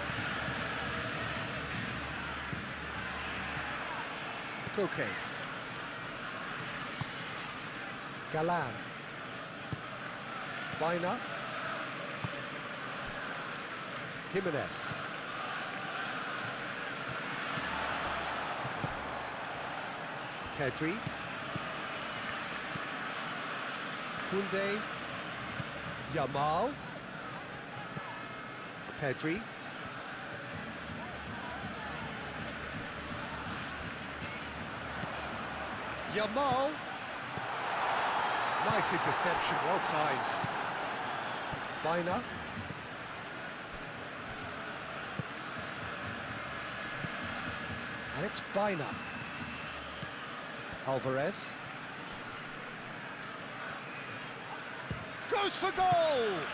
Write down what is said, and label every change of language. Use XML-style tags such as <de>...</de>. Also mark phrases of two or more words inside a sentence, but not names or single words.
<en>Koke. Galan. Bina. Jimenez. Pedri. Koundé. Yamal. Pedri. Yamal. Nice interception, well timed. Bina. And it's Bina. Alvarez. Goes for goal!</en>